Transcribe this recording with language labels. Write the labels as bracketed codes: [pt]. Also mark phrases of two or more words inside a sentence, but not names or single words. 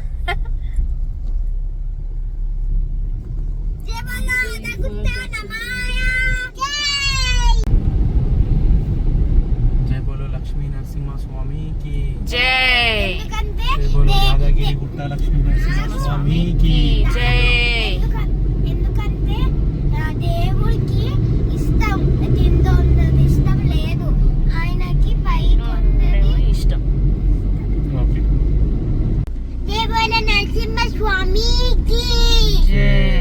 [hi] जय बोलो यादगिरिगुट्टा नमाया. जय बोलो लक्ष्मी नरसिम्हा स्वामी की जय. जय बोलो यादगिरिगुट्टा लक्ष्मी नरसिम्हा स्वामी की जय. [te] ఎందుకంటే దేవుడికి ఇష్టం కింద ఉన్నది ఇష్టం లేదు, ఆయనకి పైకి ఉన్నది ఇష్టం. ఓకే. జై దేవల నరసింహ స్వామికి జై